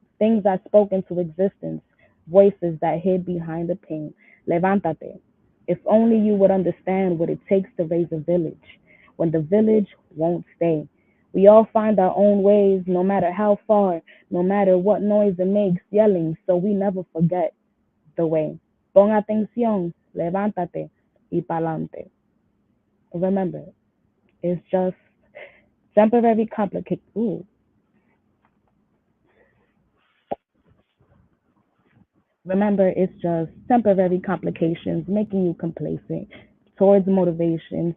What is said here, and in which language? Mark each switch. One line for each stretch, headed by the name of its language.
English: Things I spoke into existence, voices that hid behind the pain.
Spanish: Levántate.
English: If only you would understand what it takes to raise a village, when the village won't stay. We all find our own ways, no matter how far, no matter what noise it makes, yelling, so we never forget the way.
Spanish: Pon atención, levántate y pa'lante.
English: Remember, it's just temporary complicated. Ooh. Remember, it's just temporary complications making you complacent towards motivations.